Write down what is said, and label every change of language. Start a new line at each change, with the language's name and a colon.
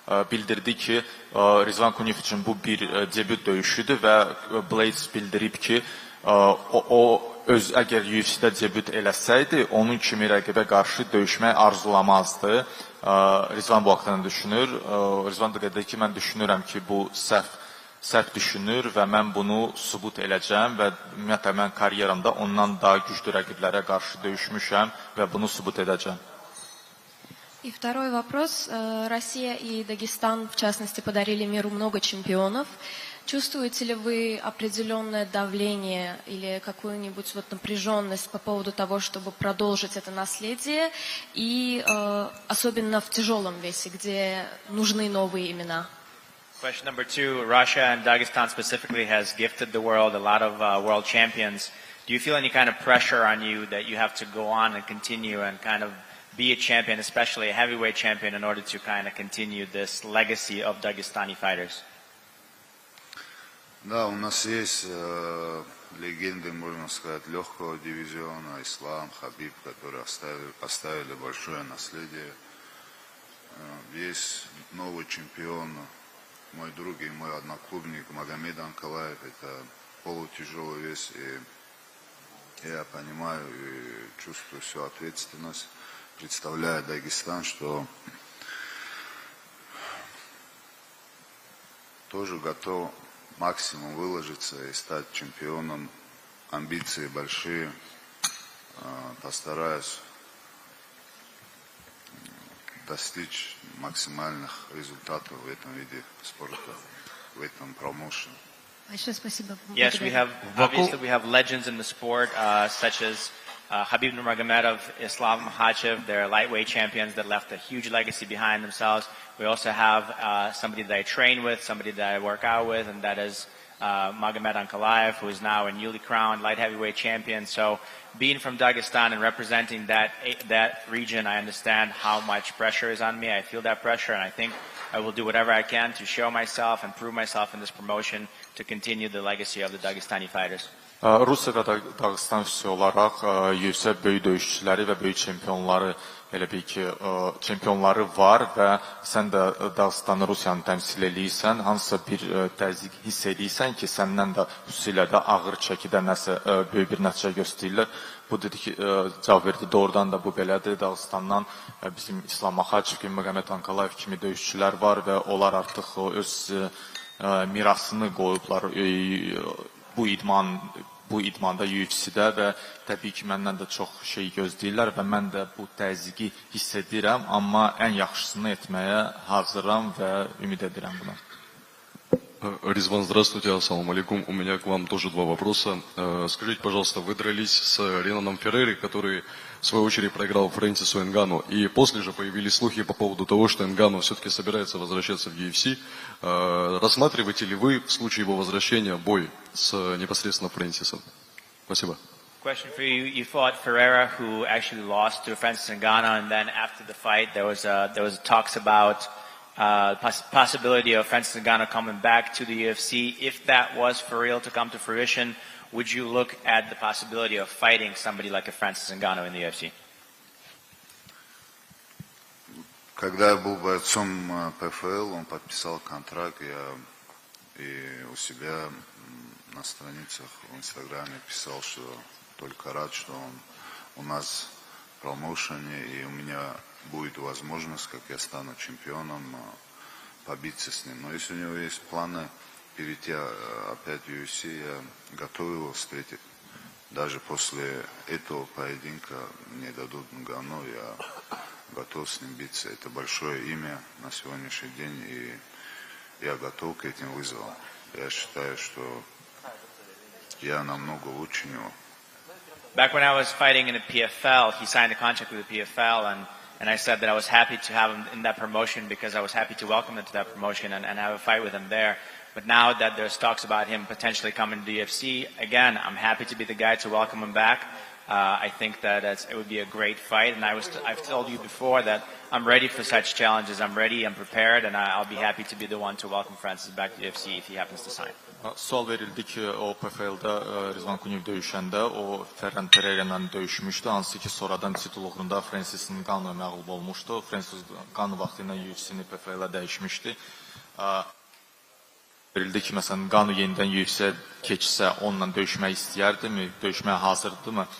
Azerbaijani: Bildirdi ki, Rizvan Kunyev üçün bu bir debüt döyüşüdür və Blaze bildirib ki, o öz əgər UFC-də debüt eləsəydi, onun kimi rəqibə qarşı döyüşmək arzulamazdı. Rizvan bu haqqında düşünür. Rizvan da qeyd edir ki, mən düşünürəm ki, bu səhv düşünür və mən bunu sübut edəcəm və ümumiyyətlə mən karyeramda ondan daha güclü rəqiblərə qarşı döyüşmüşəm və bunu sübut edəcəm.
Russian: И второй вопрос. Россия и Дагестан, в частности, подарили миру много чемпионов. Чувствуете ли вы определенное давление или какую-нибудь вот напряженность по поводу того, чтобы продолжить это наследие, и особенно в тяжелом весе, где нужны новые имена?
English: Question number two, Russia and Dagestan specifically has gifted the world a lot of world champions. Do you feel any kind of pressure on you that you have to go on and continue and kind of be a champion, especially a heavyweight champion, in order to kind of continue this legacy of Dagestani fighters?
Russian: Да, у нас есть легенды, можно сказать, легкого дивизиона, Ислам, Хабиб, которые оставили большое наследие. Есть новый чемпион, мой друг и мой одноклубник Магомед Анкалаев, это полутяжелый вес, и я понимаю и чувствую всю ответственность, представляя Дагестан, что тоже готов максимум выложиться и стать чемпионом. Амбиции большие. Постараюсь достичь максимальных результатов в этом виде спорта, в этом промоушене. Большое спасибо.
English: Yes, obviously we have legends in the sport, such as Habib Nurmagomedov, Islam Makhachev. They're lightweight champions that left a huge legacy behind themselves. We also have somebody that I train with, somebody that I work out with, and that is Magomed Ankalaev, who is now a newly crowned light heavyweight champion. So being from Dagestan and representing that region, I understand how much pressure is on me. I feel that pressure, and I think I will do whatever I can to show myself and prove myself in this promotion to continue the legacy of the Dagestani fighters.
Azerbaijani: Rusiya və Dağıstan üstü olaraq UFC böyük döyüşçüləri və böyük çempionları elə bil ki, çempionları var və sən də Dağıstanı, Rusiyanı təmsil edirsən, hansısa bir təzyiq hiss edirsən ki, səndən də xüsusilə də ağır çəkidə nəsə böyük bir nəticə göstərirlər. Bu dedi ki, cavab verdi, doğrudan da bu belədir. Dağıstandan bizim İslam Makhachev kimi, Magomed Ankalaev kimi döyüşçülər var və onlar artıq öz mirasını qoyublar. bu idmanda UFC-də və təbii ki, məndən də çox şey gözləyirlər və mən də bu təzyiqi hiss edirəm, amma ən yaxşısını etməyə hazıram və ümid edirəm buna.
Russian: Ризван, здравствуйте, ассаламу алейкум. У меня к вам тоже два вопроса. Скажите, пожалуйста, вы дрались с Ренаном Феррери, который в свою очередь проиграл Фрэнсису Нгану, и после же появились слухи по поводу того, что Нгану все-таки собирается возвращаться в UFC. Рассматриваете ли вы в случае его возвращения бой с непосредственно Фрэнсисом? Спасибо.
English: Question for you. You fought Ferreira, who actually lost to Francis Ngannou, and then after the fight, there was talks about possibility of Francis Ngannou coming back to the UFC. If that was for real to come to fruition, would you look at the possibility of fighting somebody like a Francis Ngannou in the UFC?
Russian: Когда я был бойцом ПФЛ, он подписал контракт, я и у себя на страницах в Инстаграме писал, что только рад, что он у нас в промоушене, и у меня будет возможность, как я стану чемпионом, побиться с ним. Но если у него есть планы перейти опять в UFC, я готов его встретить. Даже после этого поединка мне дадут Нгану, я готов с ним биться. Это большое имя на сегодняшний день, и я готов к этим вызовам. Я считаю, что я намного лучше него.
English: Back when I was fighting in the PFL, he signed a contract with the PFL, and I said that I was happy to have him in that promotion because I was happy to welcome him to that promotion and have a fight with him there. But now that there's talks about him potentially coming to the UFC, again, I'm happy to be the guy to welcome him back. I think that it would be a great fight, and I've told you before that I'm ready for such challenges. I'm ready, I'm prepared, and I'll be happy to be the one to welcome Francis back to the UFC if he happens to sign.
Azerbaijani: Sual verildi ki, o PFL-də Rizvan Kunev döyüşəndə o Ferran Pereira ilə döyüşmüşdü, hansı ki sonradan titul uğrunda Francis Ngannou'ya məğlub olmuşdu. Francis Ngannou vaxtı ilə UFC-ni PFL-ə dəyişmişdi. Verildi ki, məsələn, Ngannou yenidən UFC-yə keçsə, onunla döyüşmək istəyərdimi, döyüşməyə hazırdırmı?